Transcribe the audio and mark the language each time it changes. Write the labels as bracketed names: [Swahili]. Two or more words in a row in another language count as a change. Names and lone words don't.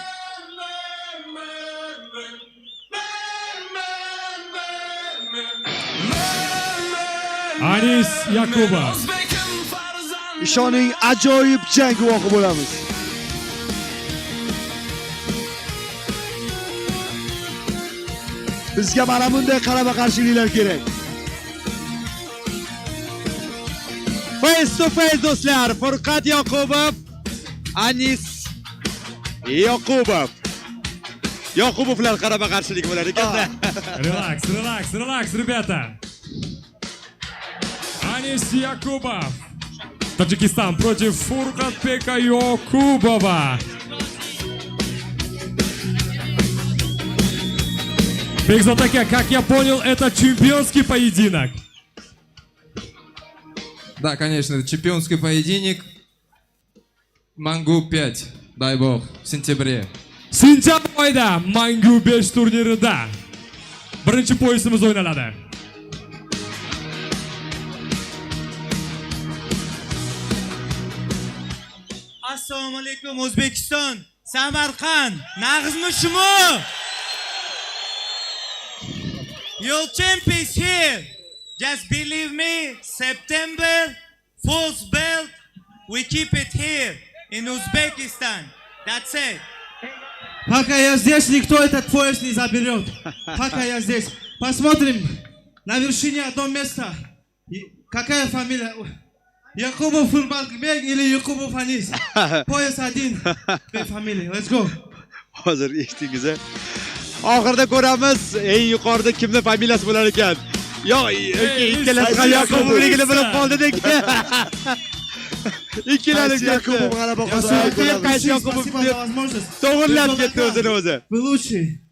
[Uzbek] Anis Yakubov. Ishoning ajoyib jang guvohi bo'lamiz. Bizga mana bunday qarama-qarshiliklar kerak. [English] Face to face [Uzbek] do'stlar, Furqat Yoqubov, Anis Yoqubov. Yoqubovlar qarama-qarshilik bo'lar ekanda. [Russian] Relax, ребята. Anis Yakubov. Таджикистан против Фуркатбека Якубова. Бекзатаке, как я понял, это чемпионский поединок. Да, конечно, это чемпионский поединок. Мангу 5, дай бог, в сентябре. [Uzbek] Sentabr oyida Mangu 5 turnirida birinchi poyisimiz o'ynaladi. Assalomu alaykum O'zbekiston, Samarqand, [Tajik] Нағзми шумо? [English] Your champ is here. Just believe me, September, fourth belt, we keep it here in Uzbekistan. That's it. [Russian] Пока я здесь, никто этот пояс не заберет. Пока я здесь. Посмотрим на вершине одно место. Какая фамилия? Yakubov Furbatbek или Yakubov Anis. Пояс один. Две фамилии. [English] Let's go. [Uzbek] Hozir eshitdingiz. Oxirida ko'ramiz, eng yuqorida kimni familiyasi bo'lar ekan. Yo, ikkalasi ham Yakubovligini bilib qoldik. Ikkilanib Yakubov ketdi. g'alaba qozonadi. Qaysi Yakubov [Russian] Спасибо за возможность. [Uzbek] to'g'irlab ketdi o'zini o'zi. [Russian] Вы лучшие.